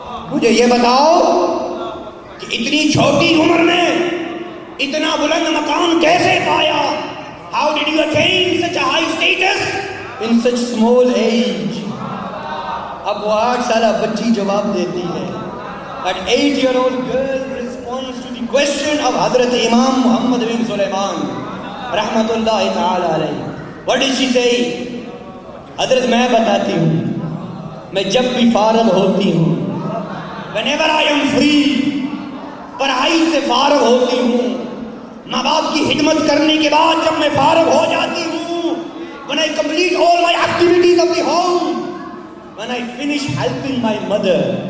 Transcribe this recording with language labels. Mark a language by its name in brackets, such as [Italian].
[Urdu] مجھے یہ بتاؤ کہ اتنی چھوٹی عمر میں اتنا بلند مقام کیسے پایا. [English] How did you attain such a high status in such small age? [Urdu] اب وہ 8 سالہ بچی جواب دیتی ہے. [English] That 8-year-old girl responds to the question of حضرت امام محمد بن سلیمان رحمت اللہ تعالی علیہ. What did she say? [Urdu] حضرت میں بتاتی ہوں, میں جب بھی فارغ ہوتی ہوں, [English] whenever I am free, [Urdu] پڑھائی سے فارغ ہوتی ہوں, ماں باپ کی خدمت کرنے کے بعد جب میں فارغ ہو جاتی ہوں, [English] when I complete all my activities of the home, when I finish helping my mother,